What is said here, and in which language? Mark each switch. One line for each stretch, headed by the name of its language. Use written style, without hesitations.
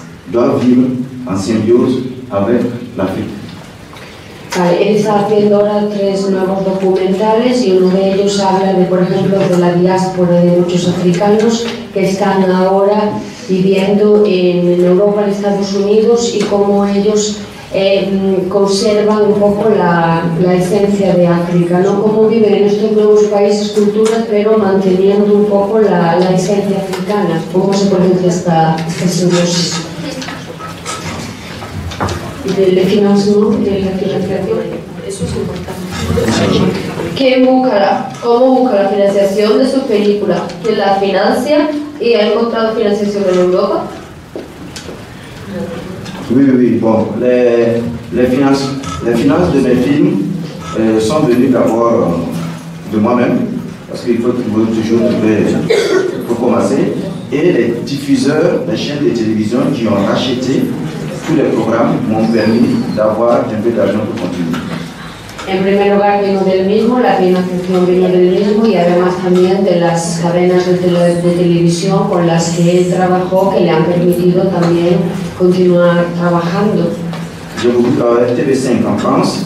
French: doivent vivre en symbiose avec l'Afrique.
Spanish: Vale, él está haciendo ahora 3 nuevos documentales y uno de ellos habla de, por ejemplo, de la diáspora de muchos africanos que están ahora viviendo en Europa, en Estados Unidos, y cómo ellos conservan un poco la esencia de África, ¿no? Cómo viven en estos nuevos países, culturas, pero manteniendo un poco la esencia africana. ¿Cómo se produce esta simbiosis? Del financiamiento, de la financiación, eso es importante. ¿Cómo busca la financiación de sus películas? ¿Quién la financia y ha encontrado financiación en Europa?
French: Oui, bon, les finances de mes films sont venues d'abord de moi-même, parce qu'il faut toujours trouver, il faut commencer, et les diffuseurs, les chaînes de télévision qui ont racheté tous les programmes m'ont permis d'avoir un peu d'argent pour continuer.
Spanish: En primer lugar vino del mismo, la financiación vino del mismo y además también de las cadenas de televisión con las que él trabajó, que le han permitido también continuar trabajando.
French: J'ai beaucoup travaillé avec TV5 en France.